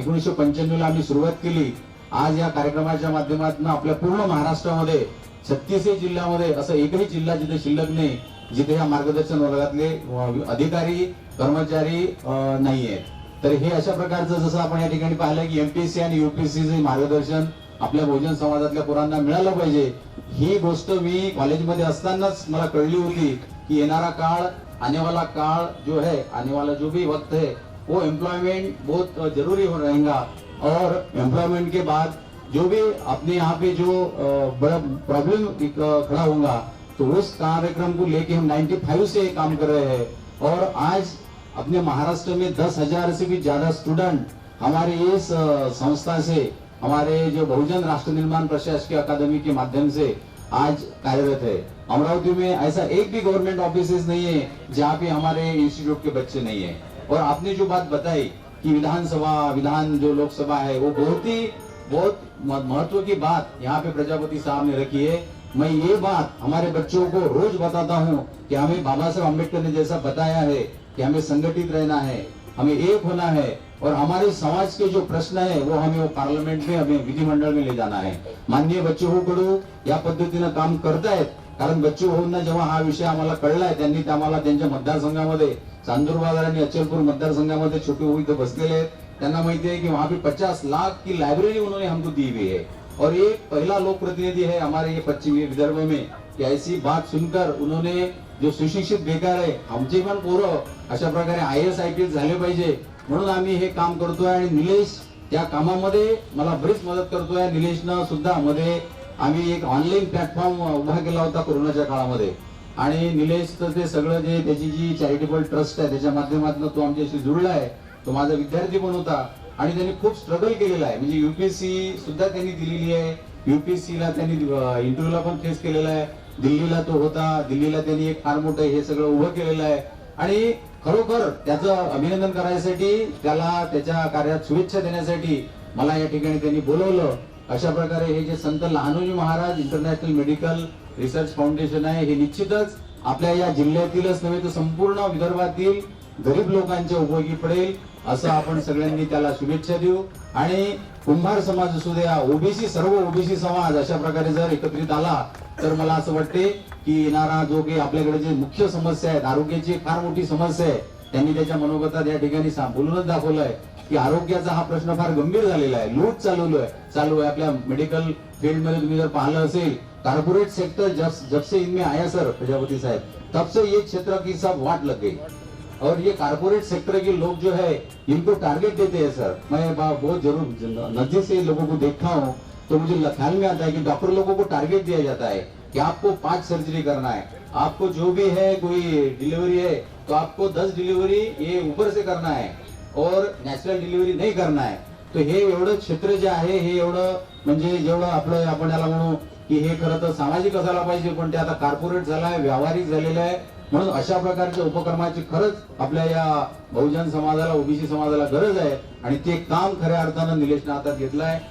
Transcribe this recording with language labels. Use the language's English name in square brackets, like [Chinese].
[Marathi] 1995ला आम्ही सुरुवात केली. आज या कार्यक्रमाच्या माध्यमातून आपल्या पूर्ण महाराष्ट्रामध्ये 36 जिल्ह्यामध्ये असं एकही जिल्हा जिथे शिल्लक नाही जिथे या मार्गदर्शन वर्गातले अधिकारी कर्मचारी नाही आहेत. तर हे अशा प्रकारचं जसं आपण या ठिकाणी पाहिलं की एमपीएससी आणि यूपीएससीचे मार्गदर्शन आपल्या बहुजन समाजातल्या पोरांना मिळालं पाहिजे. ही गोष्ट मी कॉलेजमध्ये असतानाच मला कळली होती की येणारा काळ, [Hindi] आने वाला काळ जो है, आने वाला जो भी वक्त है वो एम्प्लॉयमेंट बहुत जरूरी हो रहेगा और एम्प्लॉयमेंट के बाद जो भी अपने यहाँ पे जो बड़ा प्रॉब्लम खड़ा होगा तो उस कार्यक्रम को लेके हम 95 से काम कर रहे हैं और आज अपने महाराष्ट्र में 10,000 से भी ज्यादा स्टूडेंट हमारे इस संस्था से, हमारे जो बहुजन राष्ट्र निर्माण प्रशासकीय अकादमी के माध्यम से आज कार्यरत है. अमरावती में ऐसा एक भी गवर्नमेंट ऑफिसेज नहीं है जहाँ पे हमारे इंस्टीट्यूट के बच्चे नहीं है. और आपने जो बात बताई कि विधान जो लोकसभा है वो बहुत महत्व की बात यहाँ पे प्रजापति साहब ने रखी है. मैं ये बात हमारे बच्चों को रोज बताता हूँ कि हमें बाबा साहब अम्बेडकर ने जैसा बताया है कि हमें संगठित रहना है, हमें एक होना है और हमारे समाज के जो प्रश्न है वो हमें वो पार्लियामेंट में, हमें विधिमंडळ में ले जाना है. [Marathi] माननीय बच्चूकडू या पद्धतीनं काम करतायत कारण बच्चूभाऊंना जेव्हा हा विषय आम्हाला कळलाय त्यांनी आम्हाला त्यांच्या मतदारसंघामध्ये चांदूर बाजार आणि अचलपूर मतदारसंघामध्ये छोटे भाऊ इथे बसलेले आहेत. त्यांना माहिती [Hindi] है कि वहाँ पे 50 लाख की लाइब्रेरी उन्होंने हमको दी हुई है और ये पहला लोक प्रतिनिधि है हमारे ये पश्चिमी विदर्भ में कि ऐसी बात सुनकर उन्होंने जो [Marathi] सुशिक्षित बेकार आहे आमचे पण पोरं अशा प्रकारे IAS IPS झाले पाहिजे म्हणून आम्ही हे काम करतोय आणि निलेश या कामामध्ये मला बरीच मदत करतोय. निलेशनं सुद्धा मध्ये आम्ही एक ऑनलाईन प्लॅटफॉर्म उभा केला होता कोरोनाच्या काळामध्ये आणि निलेशचं ते सगळं जे त्याची जी चॅरिटेबल ट्रस्ट आहे त्याच्या माध्यमातून तो आमच्याशी जुळला आहे. तो माझा विद्यार्थी पण होता आणि त्यांनी खूप स्ट्रगल केलेला आहे. म्हणजे UPSC सुद्धा त्यांनी दिलेली आहे. UPSCला त्यांनी इंटरव्ह्यूला पण फेस केलेला आहे. दिल्लीला तो होता, दिल्लीला त्यांनी एक फार मोठं हे सगळं उभं केलेलं आहे आणि खरोखर त्याचं अभिनंदन करायसाठी, त्याला त्याच्या कार्यात शुभेच्छा देण्यासाठी मला या ठिकाणी त्यांनी बोलवलं. अशा प्रकारे हे जे संत लहानोजी Maharaj international medical research foundation आहे हे निश्चितच आपल्या या जिल्ह्यातीलच नव्हे तर संपूर्ण विदर्भातील गरीब लोकांच्या उपयोगी पडेल असं आपण सगळ्यांनी त्याला शुभेच्छा देऊ. आणि कुंभार समाज असू द्या, ओबीसी, सर्व ओबीसी समाज अशा प्रकारे जर एकत्रित आला तर मला असं वाटते की येणारा जो काही आपल्याकडे जे मुख्य समस्या आहेत, आरोग्याची फार मोठी समस्या आहे, त्यांनी त्याच्या मनोगतात या ठिकाणी बोलूनच दाखवलंय की आरोग्याचा हा प्रश्न फार गंभीर झालेला आहे. लूट चालू आहे आपल्या मेडिकल फील्ड मध्ये. तुम्ही जर पाहिलं असेल [Hindi] कारपोरेट सेक्टर जब से इनमें आया सर प्रजापति साहब, तब से ये क्षेत्र की सब वाट लग गई और ये कारपोरेट सेक्टर के लोग जो है इनको टारगेट देते हैं सर. मैं बहुत जरूर नजदीक से लोगों को देखता हूँ तो मुझे ख्याल में आता है कि डॉक्टर लोगों को टारगेट दिया जाता है कि आपको 5 सर्जरी करना है, आपको जो भी है कोई डिलीवरी है तो आपको 10 डिलीवरी ये ऊपर से करना है और नॅचरल डिलिव्हरी नाही करना आहे. [Marathi] तो हे एवढं क्षेत्र जे आहे हे एवढं म्हणजे जेवढं आपलं आपण याला म्हणू की हे खरं तर सामाजिक असायला पाहिजे पण ते आता कॉर्पोरेट झालंय, व्यावहारिक झालेलं आहे. म्हणून अशा प्रकारच्या उपक्रमाची खरंच आपल्या या बहुजन समाजाला, ओबीसी समाजाला गरज आहे आणि ते काम खऱ्या अर्थानं निलेशने हातात घेतलंय.